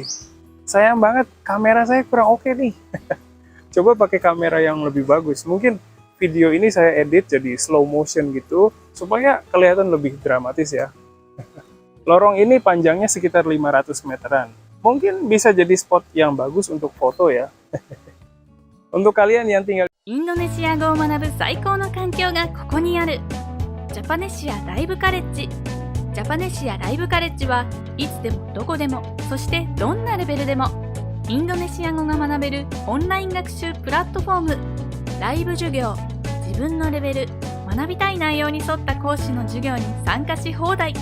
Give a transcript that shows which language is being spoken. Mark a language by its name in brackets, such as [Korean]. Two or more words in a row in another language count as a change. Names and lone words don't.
[Indonesian] Sayang banget kamera saya kurang oke nih. Coba pakai kamera yang lebih bagus. Mungkin video ini saya edit jadi slow motion gitu supaya kelihatan lebih dramatis ya. Lorong ini panjangnya sekitar 500 meteran. Mungkin bisa jadi spot yang bagus untuk foto ya. Untuk kalian yang tinggal [Japanese] インドネシア語を学ぶ最高の環境がここにある。ジャパネシアライブカレッジ。ジャパネシアライブカレッジはいつでもどこでも、そしてどんなレベルでもインドネシア語が学べるオンライン学習プラットフォーム。ライブ授業、自分のレベル、学びたい内容に沿った講師の授業に参加し放題。